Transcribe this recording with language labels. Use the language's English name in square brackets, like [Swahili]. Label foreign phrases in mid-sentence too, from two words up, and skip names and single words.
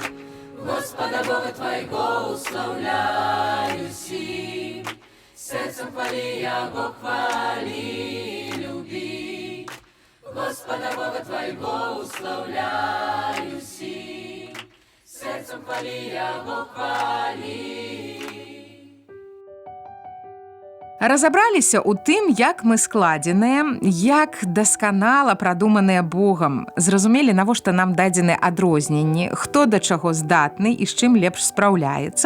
[Russian] Господа Бога Твоего уславляю си, сердцем хвали, яго хвали, люби. Господа Бога Твоего уславляю си, сердцем хвали, яго хвали. [Belarusian] Разабраліся ў тым, як мы складзеныя, як дасканала прадуманыя Богам. Зразумелі, навошта нам дадзены адрозненні, хто да чаго здатны і з чым лепш спраўляецца.